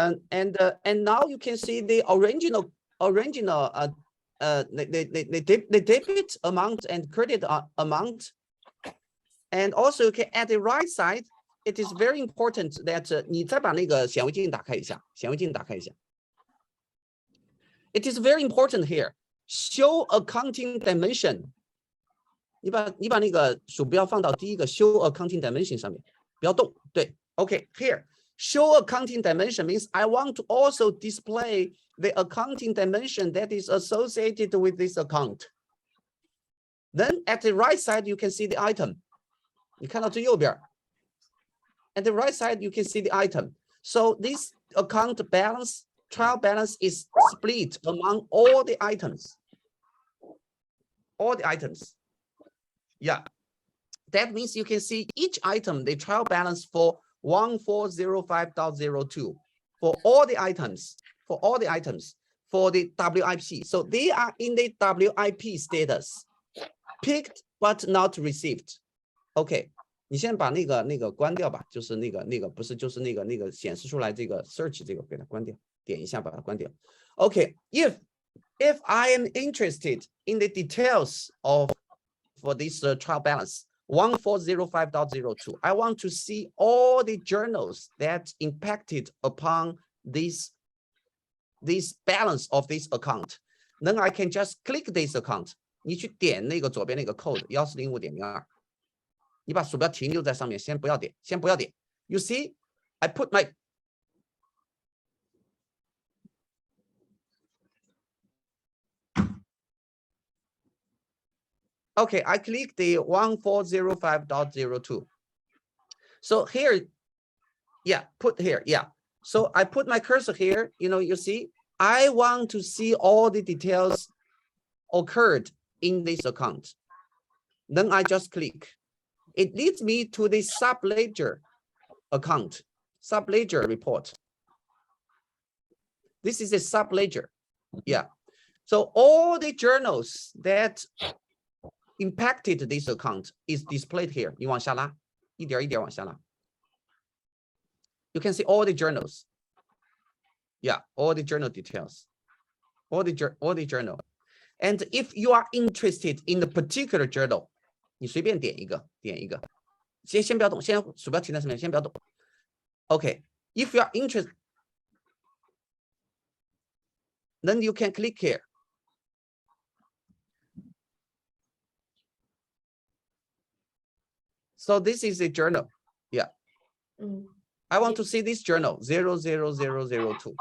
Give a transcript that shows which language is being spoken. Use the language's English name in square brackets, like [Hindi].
[English] And now you can see the original the debit amount and credit amount. And also you can at the right side, it is very important that [Chinese] 你再把那个显微镜打开一下，显微镜打开一下。 [English] It is very important here. Show accounting dimension. [Chinese] 你把那个鼠标放到第一个 [English] show accounting dimension [Chinese] 上面，不要动。对 [English] ，OK here. Show accounting dimension means I want to also display the accounting dimension that is associated with this account. Then at the right side, you can see the item. [Chinese] 你看到最右边 [English] At the right side, you can see the item. So this account balance, trial balance is split among all the items. All the items. Yeah. That means you can see each item, the trial balance for 1405.02 for all the items, for the WIP. So they are in the WIP status, picked but not received. OK, [Chinese] 你先把那个关掉吧，就是那个不是就是那个显示出来这个 search 这个给它关掉，点一下把它关掉。 [English] OK, if I am interested in the details for this trial balance. 1405.02. I want to see all the journals that impacted upon this balance of this account. Then I can just click this account. [Chinese] 你去点那个左边那个 code 145.02. 你把鼠标停留在上面，先不要点。 [English] You see, I put my Okay, I click the 1405.02. So here, yeah, put here, yeah. So I put my cursor here, you see, I want to see all the details occurred in this account. Then I just click. It leads me to the subledger account, subledger report. This is a subledger, yeah. So all the journals that impacted this account is displayed here. [Chinese] 你往下拉，一点一点往下拉。 [English] You can see all the journals. Yeah, all the journal details. All the journal. And if you are interested in the particular journal, [Chinese] 你随便点一个。先不要动，先鼠标停在上面，先不要动。 [English] Okay, if you are interested, then you can click here. So this is a journal. Yeah. I want to see this journal 00002.